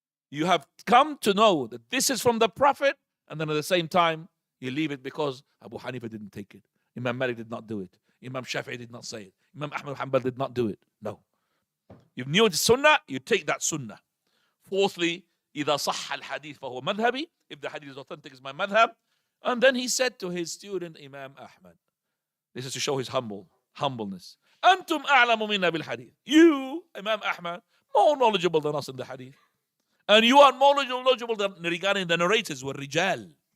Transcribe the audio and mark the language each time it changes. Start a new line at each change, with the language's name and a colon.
English: You have come to know that this is from the Prophet, and then at the same time, you leave it because Abu Hanifah didn't take it. Imam Malik did not do it. Imam Shafi did not say it. Imam Ahmed Hanbal did not do it. No. You knew it's sunnah, you take that sunnah. Fourthly,
Arabic: إذا صح الحديث فهو مذهبي.
English: If the hadith is authentic, it's my madhab. And then he said to his student, Imam Ahmed, this is to show his humbleness.
Arabic: أنتم أعلم منا بالحديث.
English: You, Imam Ahmed, more knowledgeable than us in the hadith. And you are more knowledgeable than regarding the narrators were rijal.